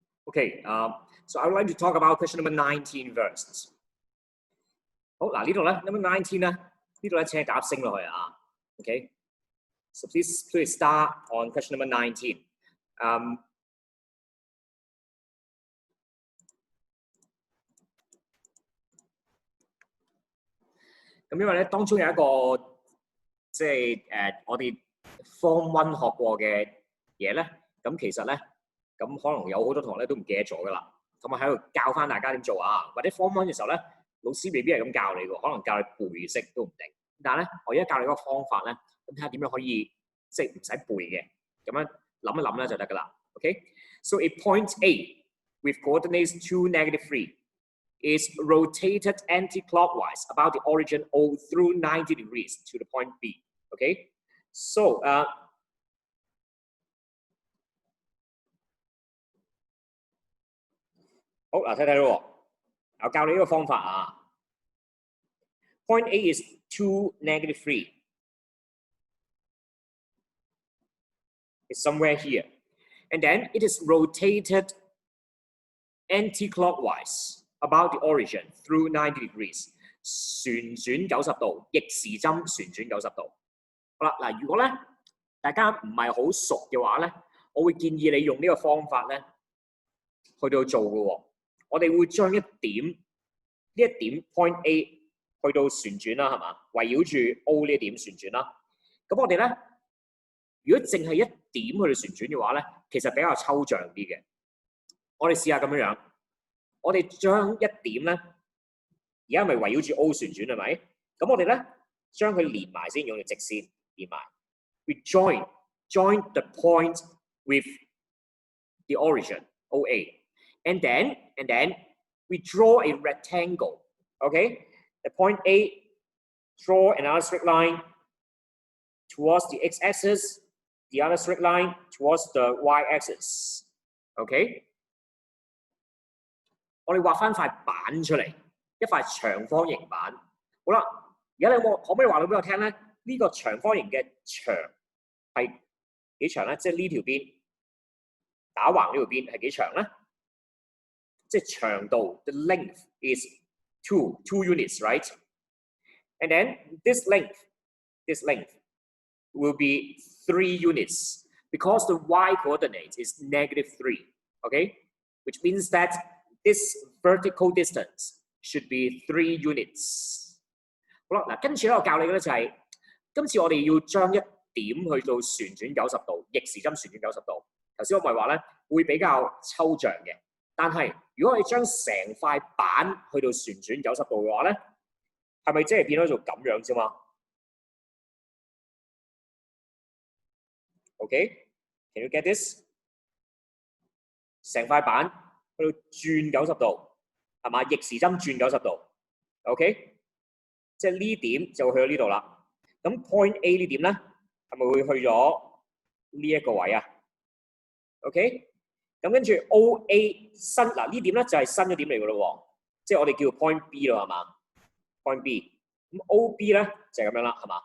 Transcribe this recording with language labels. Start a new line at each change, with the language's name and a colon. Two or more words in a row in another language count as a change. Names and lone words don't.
English: Okay, so I would like to talk about question number 19 first.
Cantonese: 好，嗱呢度咧 number 19咧，呢度咧請夾升落去啊。
English: Okay, so please start on question number 19.
Cantonese: 咁因為咧當中有一個即係我哋 Form 1學過嘅嘢咧，咁其實咧咁可能有好多同學咧都唔記得咗噶啦，咁我喺度教翻大家點做啊，或者 Form 1嘅時候咧，老師未必係咁教你喎，可能教你背識都唔定。但係咧，我而家教你嗰個方法咧，咁睇下點樣可以即係唔使背嘅，咁樣諗一諗咧就得噶啦。
English: Okay, so a point A with coordinates 2, -3 is rotated anti-clockwise about the origin O through 90 degrees to the point B. Okay, so
Cantonese: 好嗱，睇睇咯，我教你呢個方法啊。
English: Point A is 2, -3. It's somewhere here, and then it is rotated anti-clockwise about the origin through 90 degrees.
Cantonese: 旋轉90度，逆時針旋轉90度。好啦，嗱，如果咧大家唔係好熟嘅話咧，我會建議你用呢個方法咧去到做嘅喎。我哋會將呢一點
English: point A
Cantonese: 去到旋轉啦，係嘛？圍繞住 O 呢一點旋轉啦。咁我哋咧，如果淨係一點去到旋轉嘅話咧，其實比較抽象啲嘅。我哋試下咁樣樣，我哋將一點咧，而家咪圍繞住 O 旋轉係咪？咁我哋咧將佢連埋先，用條直線連埋。
English: We join the point with the origin OA, and then we draw a rectangle. Okay, the point A, draw another straight line towards the x-axis, the other straight line towards the y-axis. Okay.
Cantonese: 我哋畫翻塊板出嚟，一塊長方形板。好啦，而家你可唔可以話到俾我聽咧？呢個長方形嘅長係幾長咧？即係呢條邊打橫呢條邊係幾長咧？即係長度
English: ，the length is two units, right? And then this length will be 3 units because the y coordinate is -3. Okay, which means that this vertical distance should be 3 units.
Cantonese: 好啦，嗱，跟住咧我教你嘅咧就係，今次我哋要將一點去到旋轉90度，逆時針旋轉90度。頭先我咪話咧會比較抽象嘅，但係如果我哋將成塊板去到旋轉90度嘅話咧，係咪即係變咗做咁樣啫嘛 ？
English: Okay, can you get this？
Cantonese: 成塊板去到轉90度，係嘛？逆時針轉90度 ，OK， 即係呢點就會去到呢度啦。咁
English: point A
Cantonese: 呢點咧，係咪會去咗呢一個位啊 ？OK， 咁跟住 OA 新嗱呢點咧就係新嘅點嚟㗎咯喎，即係我哋叫
English: point B
Cantonese: 咯，係嘛 ？
English: point B，
Cantonese: 咁 OB 咧就係咁樣啦，係嘛？